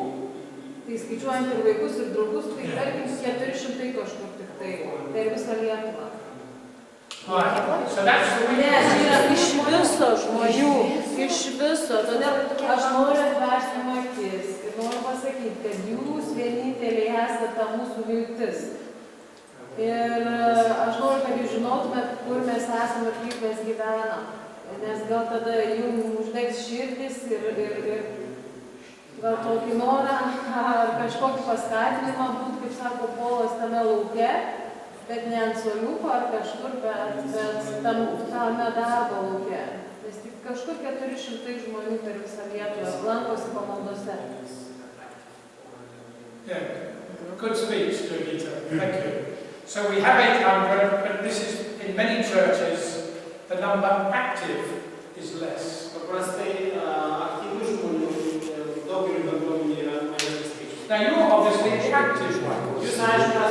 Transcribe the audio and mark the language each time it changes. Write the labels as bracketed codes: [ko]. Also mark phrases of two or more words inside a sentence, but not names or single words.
[lt] Tai skaičiuojant ir vaikus, ir draugus, tai tarkim 400 kažkur tik tai. Tai ir visą Lietuvą. [en] So that's the [lt] Ne, [en] weakness. [lt] tai yra iš viso žmonių, iš viso. Todėl aš noriu atverti akis ir noriu pasakyti, kad jūs vieninteliai esate ta mūsų viltis. Ir aš noriu, kad jūs žinotumėt, kur mes esame ir kaip mes gyvenam. Nes gal tada jums uždegs širdis ir gal tokį norą ar kažkokį paskatinimą būti, kaip sako Polas, tame lauke, bet ne ant suoliuko ar kažkur, bet tame darbo lauke. Nes tik kažkur 400 žmonių per visą Lietuvą lankosi pamaldose. [en] Yeah, good speech, Judita. Thank you. So we have 800, but this is, in many churches, the number active is less. [lt] Paprastai aktyvių žmonių daugelį bendruomenių yra mažesnis skaičius. [en] Now you're obviously the active one. [lt] Jūs, aišku,